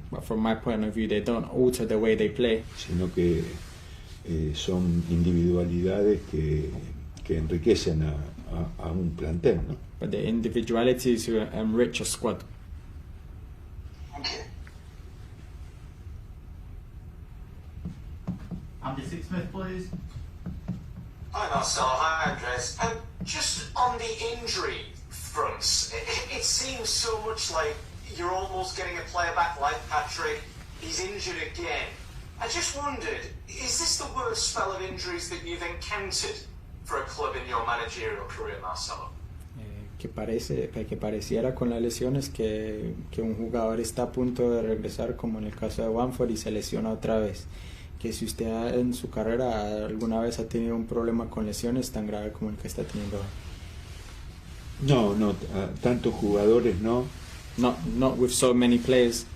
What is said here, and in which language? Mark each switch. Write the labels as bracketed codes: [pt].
[en] But from my point of view, they don't alter the way they play, [es] sino que son individualidades que enriquecen a un plantel, ¿no? [en] but the individualities who enrich a squad. Thank you. Andy Sixsmith, please. Hi Marcel, hi Andres. Just on the injury fronts, it seems so much like you're almost getting a player back like Patrick. He's injured again. I just wondered, is this the worst spell of injuries that you've encountered for a club in your managerial career, Marcelo? [es] Que pareciera con las lesiones que un jugador está a punto de regresar, como en el caso de Bamford, y se lesiona otra vez. Que si usted en su carrera alguna vez ha tenido un problema con lesiones tan grave como el que está teniendo ahora. No, tantos jugadores no. [en] Not with so many players.